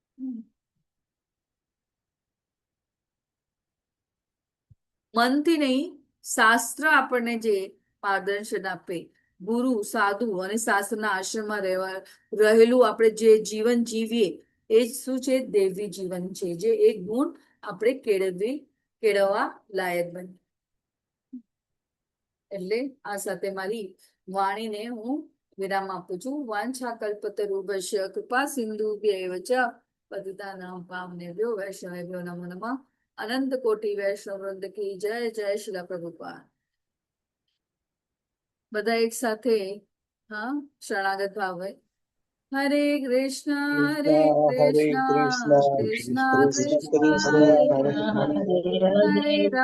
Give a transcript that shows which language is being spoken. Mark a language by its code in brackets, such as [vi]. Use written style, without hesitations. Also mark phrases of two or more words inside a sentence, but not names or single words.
[gu] મનથી નહીં, શાસ્ત્ર આપણને જે માર્ગદર્શન આપે, ગુરુ સાધુ અને શાસ્ત્રના આશ્રમમાં રહેલું આપણે જે જીવન જીવીએ એ જ શું છે? દૈવી જીવન છે, જે એક ગુણ આપણે કેળવવા લાયક બને. એટલે આ સાથે મારી વાણીને હું વિરામ આપું છું. [sa] વાંછા કલ્પતરુભ્યશ્ચ કૃપા સિંધુભ્યૈવ ચ પતિતાનાં પાવનેભ્યો વૈષ્ણવેભ્યો નમો નમઃ. [gu] અનંત કોટી વૈષ્ણવ વૃંદ કી જય. જય શ્રીલા પ્રભુપાદ. બધા એક સાથે હા શરણાગત ભાવ હોય. હરે કૃષ્ણ હરે કૃષ્ણ કૃષ્ણ કૃષ્ણ હરે હરે હરે રામ